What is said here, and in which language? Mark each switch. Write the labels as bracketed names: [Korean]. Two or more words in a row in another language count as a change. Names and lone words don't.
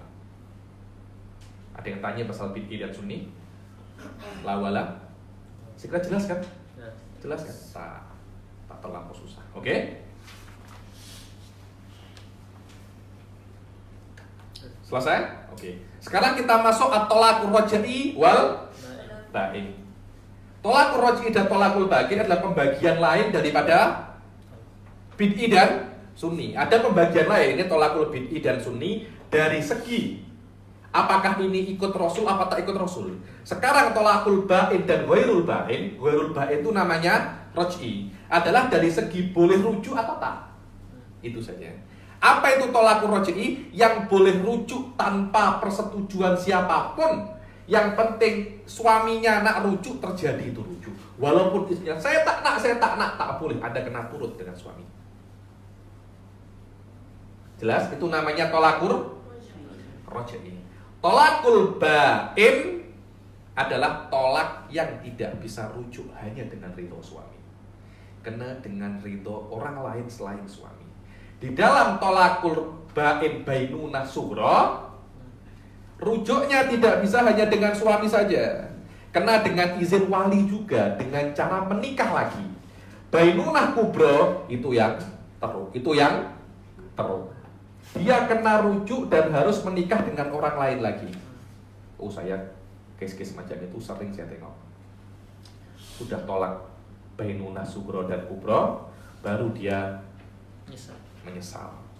[Malay] Ada yang tanya pasal bid'i dan sunni? Lawala? Segera jelas kan? Jelas kan? Tak terlampau susah. Oke? Selesai? Oke. Sekarang kita masuk [Arabic] الطلاق الرجعي والبائن. الطلاق الرجعي [Malay] dan [Arabic] الطلاق البائن [Malay] adalah pembagian lain daripada bid'i dan sunni. Ada pembagian lain, ini [Arabic] الطلاق البدعي [Malay] dan sunni dari segi apakah ini ikut Rasul apa tak ikut Rasul. Sekarang [Arabic] الطلاق البائن [Malay] dan [Arabic] غير البائن [Malay] itu namanya raj'i, adalah dari segi boleh rujuk atau tak. Itu saja. Apa itu [Arabic] الطلاق الرجعي? [Malay] Yang boleh rujuk tanpa persetujuan siapapun. Yang penting suaminya nak rujuk, terjadi itu rujuk. Walaupun istrinya saya tak nak, tak boleh, Anda kena turut dengan suami. Jelas? Itu namanya [Arabic] الطلاق الرجعي. الطلاق البائن [Malay] adalah tolak yang tidak bisa rujuk hanya dengan ridho suami, kena dengan ridho orang lain selain suami. Di dalam [Arabic] الطلاق البائن بينونة صغرى, [Malay] rujuknya tidak bisa hanya dengan suami saja, kena dengan izin wali juga, dengan cara menikah lagi. [Arabic] بينونة كبرى [Malay] itu yang teruk. Dia kena rujuk dan harus menikah dengan orang lain lagi. Oh, saya case-case macam itu sering saya tengok. Sudah tolak [Arabic] بينونة صغرى [Malay] dan kubra, baru dia menyesal.